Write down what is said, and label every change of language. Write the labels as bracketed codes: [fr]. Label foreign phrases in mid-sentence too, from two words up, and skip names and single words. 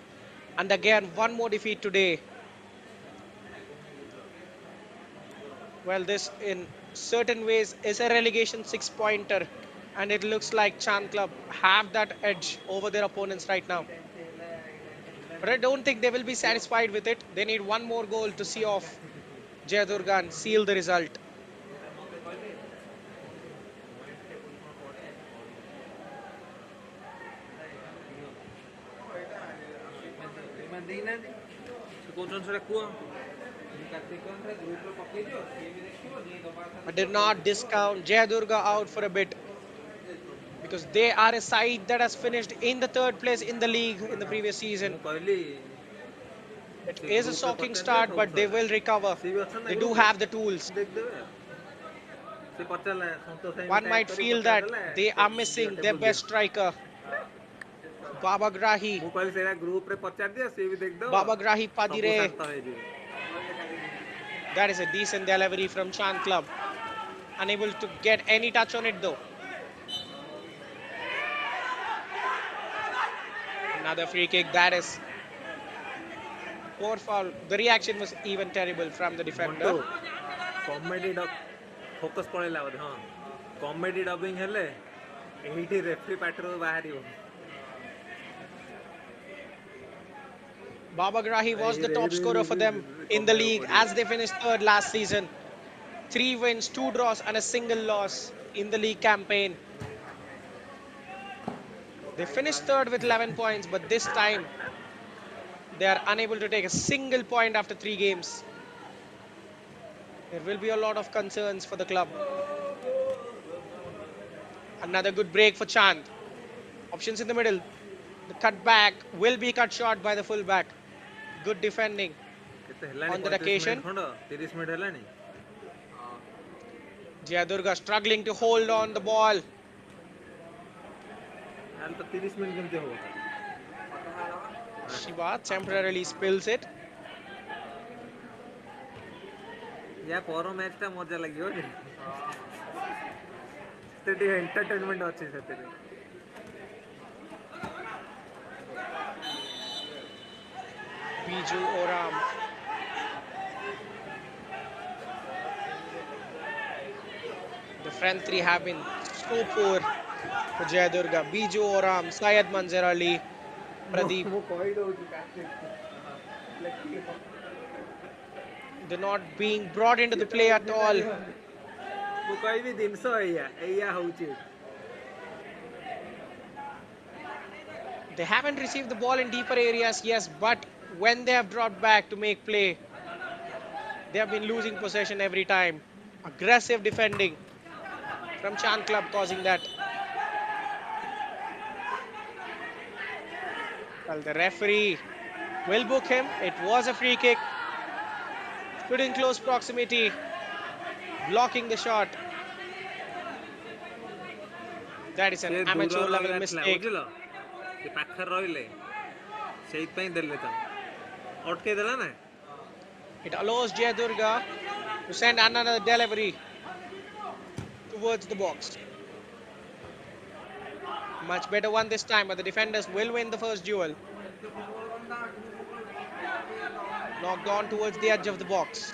[en] And again, one more defeat today. Well, this in certain ways is a relegation 6-pointer, and it looks like Chand Club have that edge over their opponents right now. But I don't think they will be satisfied with it. They need one more goal to see off Jai Durga and seal the result. [or] ଦେଇନାହାନ୍ତି ସେ କହୁଛନ୍ତି ସେଟା କୁହ ଗ୍ରୁପରେ ପକେଇଦିଅ ସିଏ ବି ଦେଖିବ ଯିଏ ଦବା [en] I did not discount Jai Durga out for a bit, because they are a side that has finished in the 3rd place in the league in the previous season. [or] ମୁଁ କହିଲି [en] It [or] ସେ [en] is a [or] ଗ୍ରୁପରେ [en] shocking [or] ପଚାରିଦିଅ [en] start, [or] ସବୁ [en] but they [or] ସରିଲା [en] will recover. [or] ସିଏ ବି ଅଛନ୍ତି ନା [en] They do [or] ଗ୍ରୁପରେ [en] have the tools. [or] ଦେଖିଦେବେ ଆଉ ସେ ପଚାରିଲା ସନ୍ତୋଷ ଭାଇ [en] One might [or] ଟ୍ୟାଗ୍ କରି [en] feel that [or] ପଚାରିଦେଲା [en] they are missing their [or] ଟେବୁଲ [en] best [or] ଦିଅ [en] striker, Baba Grahi. [or] ମୁଁ କହିଲି ସେଇଟା ଗ୍ରୁପରେ ପଚାରିଦିଅ ସିଏ ବି ଦେଖିଦେବ [en] Baba Grahi [or] ସବୁ [en] Padire. [or] ଶାନ୍ତ ହେଇଯିବେ [en] That is a decent delivery from Chand Club. Unable to get any touch on it though. Another free kick. That is poor foul. The reaction was even terrible from the defender. comedy focus [or] ପଳେଇଲା ବୋଧେ ହଁ [en] comedy dubbing [or] ହେଲେ ଏଇଠି ରେଫ୍ରି ପାଟିରୁ ବାହାରିବ [en] Baba Grahi was the top scorer for them in the league as they finished 3rd last season. 3 wins, 2 draws and a single loss in the league campaign. They finished 3rd with 11 points, but this time they are unable to take a single point after 3 games. There will be a lot of concerns for the club. Another good break for Chand. Options in the middle. The cutback will be cut short by the fullback. Good defending [or] କେତେ ହେଲାଣି [en] on that 35 occasion. [or] ମିନିଟ୍ ଖଣ୍ଡ 30 ମିନିଟ୍ ହେଲାଣି [en] Jai Durga struggling to hold on the ball. [or] ତାହେଲେ ତ 30 ମିନିଟ୍ କେମିତି ହବ [en] Shiva temporarily spills it. [or] ୟା ପର ମ୍ୟାଚ୍ ଟା ମଜା ଲାଗିବ ଯେ ମତେ ଟିକେ ଏଣ୍ଟରଟେନମେଣ୍ଟ ଅଛି ସେଥିରେ। [en] Biju Oram. The front three have been so poor for Jai Durga. Biju Oram, Syed Manzar Ali, Pradeep. [or] ମୁଁ କହିଦଉଛି [en] They're not being brought into the play at all. [or] ମୁଁ କହିବି ଜିନିଷ ଏଇଆ ହଉଛି। [en] They haven't received the ball in deeper areas, yes, but when they have dropped back to make play, they have been losing possession every time. Aggressive defending from Chan Club causing that. Well, the referee will book him. It was a free kick. Stood in close proximity, blocking the shot. That is an amateur level mistake. [or] ବୁଝିଲ ସେ ପାଖରେ ରହିଲେ ସେଇଥିପାଇଁ ଦେଲେ ତାଙ୍କୁ ଅଟକେଇ ଦେଲା ନା। [en] It allows Jai Durga to send another delivery towards the box. Much better one this time, but the defenders will win the first duel. Knocked on towards the edge of the box.